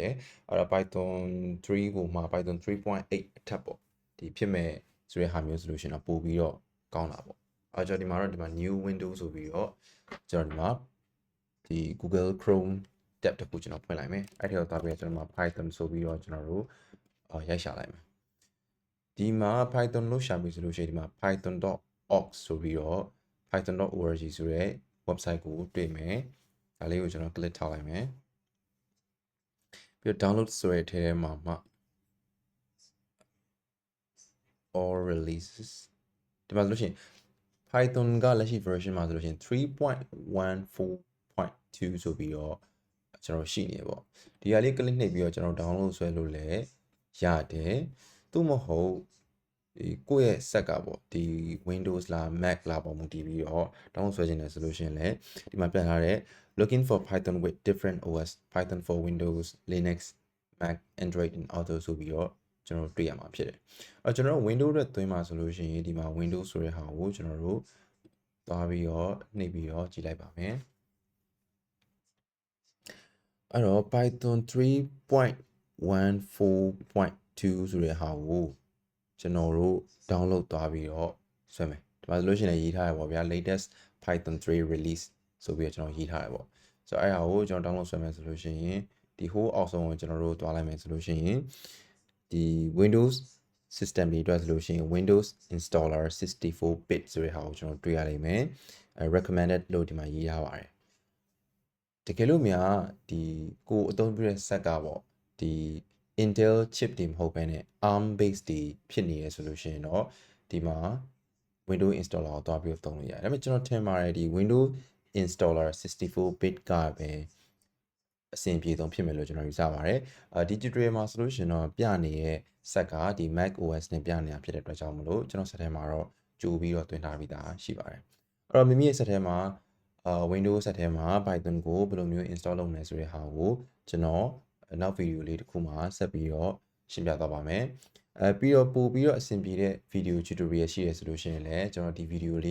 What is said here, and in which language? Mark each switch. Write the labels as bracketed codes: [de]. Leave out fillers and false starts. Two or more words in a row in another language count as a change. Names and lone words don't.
[my] တယ်အဲ့တော့ Python 3ကိုမှ Python 3.8 အထက်ပေါ့ဒီဖြစ်မဲ့ဆိုတဲ့ဟာမျိုးဆိုလို့ရှိရင်တော့ပို့ပြီးတော့ကောင်းတာပေါ့အဲ့ကျွန်တော်ဒီမှာတော့ဒီမှာ [en] new window [my] ဆိုပြီးတော့ကျွန်တော်ဒီမှာဒီ Google Chrome tab တစ်ခုကျွန်တော်ဖွင့်လိုက်မယ်အဲ့ဒီတော့သွားပြီးတော့ကျွန်တော်မှာ Python ဆိုပြီးတော့ကျွန်တော်တို့ရိုက်ရှာလိုက်မယ်ဒီမှာ Python လို့ရှာပြီးဆိုလို့ရှိရင်ဒီမှာ python.org ဆိုပြီးတော့ python.org ဆိုတဲ့ website ကိုတွေ့မယ်ဒါလေးကိုကျွန်တော် click ထားလိုက်မယ် ပြီးတော့ download ဆိုတဲ့ထဲမှာမှ [en] all releases [my] ဒီမှာဆိုလို့ရှိရင် Python ကလက်ရှိ version မှာဆိုလို့ရှိရင် 3.14.2 ဆိုပြီးတော့ကျွန်တော်ရှိနေပေါ့ဒီဟာလေး click နှိပ်ပြီးတော့ကျွန်တော် download ဆွဲလို့လည်းရတယ် သို့မဟုတ်ဒီကိုယ့်ရဲ့ set ကပေါ့ဒီ Windows လား Mac လားပေါ့မူတည်ပြီးတော့ download ဆွဲခြင်းတယ်ဆိုလို့ရှိရင်လည်းဒီမှာပြန်လာတဲ့ [en] looking for Python with different OS Python for Windows Linux Mac Android and others [my] ဆိုပြီးတော့ကျွန်တော်တွေ့ရမှာဖြစ်တယ်ကျွန်တော်တို့ Windows အတွက်သွင်းမှာဆိုလို့ရှိရင်ဒီမှာ Windows ဆိုတဲ့ဟာကိုကျွန်တော်တို့သွားပြီးတော့နှိပ်ပြီးတော့ကြည့်လိုက်ပါမယ် အဲ့တော့ Python 3.14.2 ဆိုတဲ့ဟာကိုကျွန်တော်တို့ download သွားပြီးတော့ဆွဲမယ်ဒီမှာဆိုလို့ရှိရင်ရေးထားရပါဗျာ [en] latest Python 3 release [my] ဆိုပြီးတော့ကျွန်တော်ရေးထားရပေါ့ဆိုတော့အဲ့ဟာ ကိုကျွန်တော် download ဆွဲမယ်ဆိုလို့ရှိရင်ဒီ whole အောက်ဆုံးကိုကျွန်တော်တို့တွားလိုက်မယ်ဆိုလို့ရှိရင်ဒီ [en] Windows system [my] တွေအတွက်ဆိုလို့ရှိရင် [en] Windows installer 64-bit [my] ဆိုတဲ့ဟာကိုကျွန်တော်တွေ့ရလိမ့်မယ် recommended လို့ဒီမှာရေးထားပါတယ်တကယ်လို့များဒီကိုအသုံးပြုတဲ့ set ကပေါ့ဒီ Intel chip တွေမဟုတ်ဘဲနဲ့ [en] ARM base [my] တွေဖြစ်နေရဆိုလို့ရှိရင်တော့ဒီမှာ [en] Windows installer [my] ကိုတွားပြီးတော့သုံးလို့ရတယ်ဒါပေမဲ့ကျွန်တော်ထင်ပါတယ်ဒီ [en] Windows installer 64-bit [my] ကပဲအဆင်ပြေဆုံးဖြစ်မယ်လို့ကျွန်တော်ယူဆပါတယ်ဒီ tutorial မှာဆိုလို့ရှိရင်တော့ပြနေတဲ့ set ကဒီ Mac OS နဲ့ပြနေတာဖြစ်တဲ့အတွက်ကြောင့်မလို့ကျွန်တော် set ထဲမှာတော့ကြိုပြီးတော့တွင်ထားပြီးသားရှိပါတယ်အဲ့တော့မိမိရဲ့ set ထဲမှာWindows set ထဲမှာ Python ကိုဘယ်လိုမျိုး install လုပ်မလဲဆိုတဲ့ဟာကိုကျွန်တော်နောက် video လေးတစ်ခုမှာဆက်ပြီးတော့ရှင်းပြသွားပါမယ်ပြီးတော့ပို့ပြီးတော့အဆင်ပြေတဲ့ [en] video tutorial [my] ရှိရဆိုလို့ရှိရင်လည်းကျွန်တော်ဒီ video လေး